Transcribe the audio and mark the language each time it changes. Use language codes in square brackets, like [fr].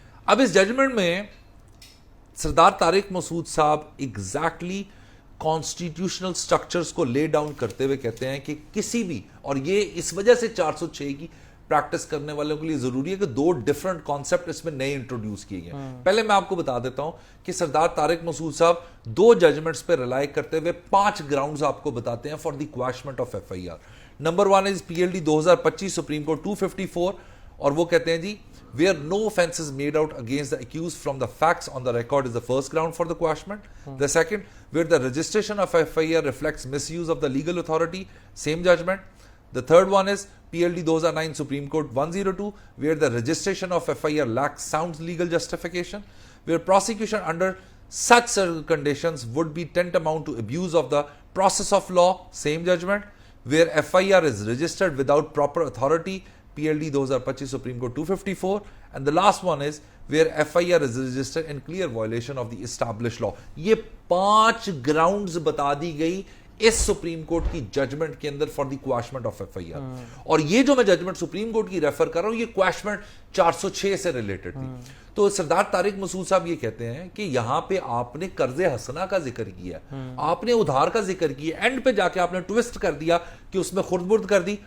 [ur] اب اس ججمنٹ میں سردار طارق مسعود صاحب ایگزیکٹلی کانسٹیٹیوشنل سٹرکچرز کو لے ڈاؤن کرتے ہوئے کہتے ہیں کہ کسی بھی, اور یہ اس وجہ سے 406 کی پریکٹس کرنے والوں کے لیے ضروری ہے کہ 2 ڈیفرنٹ کانسیپٹ اس میں نئے انٹروڈیوس کیے گئے. پہلے میں آپ کو بتا دیتا ہوں کہ سردار طارق مسعود صاحب 2 ججمنٹس پہ ریلائی کرتے ہوئے 5 گراؤنڈز آپ کو بتاتے ہیں for the کویشمنٹ of F I R. [en] number 1 is P L D 2025 supreme court 254, [ur] اور وہ کہتے ہیں جی [en] where no offense is made out against the accused from the facts on the record is the first ground for the quashment. The second, where the registration of FIR reflects misuse of the legal authority, same judgment. The third one is PLD 2009 Supreme Court 102, where the registration of FIR lacks sound legal justification, where prosecution under such conditions would be tantamount to abuse of the process of law, same judgment. Where FIR is registered without proper authority, PLD 2025 Supreme Court 254, and the last one is where FIR is registered in clear violation of the established law. [ur] یہ 5 grounds بتا دی گئی اس supreme court کی judgment کے اندر for the کویشمنٹ of F I R, اور یہ جو میں judgment supreme court کی ریفر کر رہا ہوں یہ کویشمنٹ 406 سے ریلیٹڈ تھی. تو سردار طارق مسعود صاحب یہ کہتے ہیں کہ یہاں پہ آپ نے قرض حسنہ کا ذکر کیا, آپ نے ادھار کا ذکر کیا, اینڈ پہ جا کے آپ نے ٹویسٹ کر دیا کہ اس میں خرد برد کر دی.